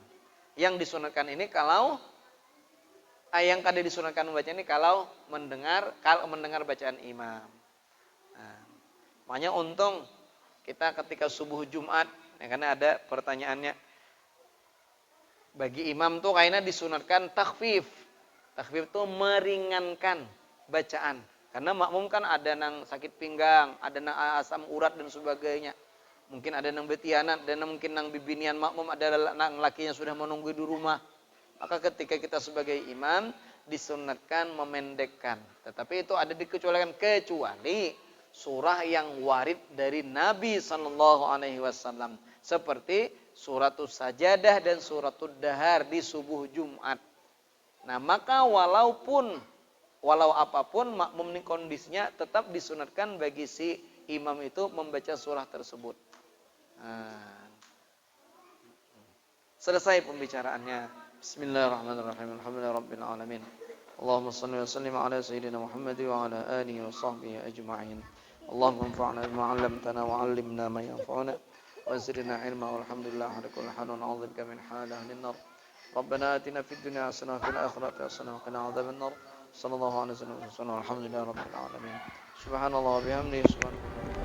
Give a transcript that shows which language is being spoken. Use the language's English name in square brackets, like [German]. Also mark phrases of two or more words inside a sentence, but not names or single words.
[Indonesian] Yang disunatkan ini kalau yang kada disunatkan membaca ini kalau mendengar bacaan imam. Nah, makanya untung kita ketika subuh Jumat, ya, karena ada pertanyaannya, bagi imam tuh kayaknya disunatkan takhfif. Takhfif itu meringankan bacaan. Karena makmum kan ada nang sakit pinggang, ada nang asam urat dan sebagainya. Mungkin ada nang betianan, dan mungkin nang bibinian makmum, ada nang lakinya sudah menunggu di rumah. Maka ketika kita sebagai imam disunatkan memendekkan. Tetapi itu ada dikecualikan kecuali surah yang warid dari Nabi [Arabic] صلى الله عليه وسلم [Indonesian] seperti suratul Sajadah dan suratul Dahar di subuh Jumat. Nah, maka walau apapun makmum ini kondisinya tetap disunatkan bagi si imam itu membaca surah tersebut. Nah, selesai pembicaraannya. [Arabic] بسم الله الرحمن الرحيم. الحمد لله رب العالمين. اللهم صل وسلم على سيدنا محمد وعلى آله وصحبه أجمعين. اللهم انفعنا بما علمتنا وعلمنا ما ينفعنا وزدنا علما والحمد لله على كل حال ونعوذ بك من حال أهل النار ربنا آتنا في الدنيا حسنة وفي الآخرة حسنة وقنا عذاب النار صلى الله عليه وسلم والحمد لله رب العالمين سبحان الله وبحمده سبحان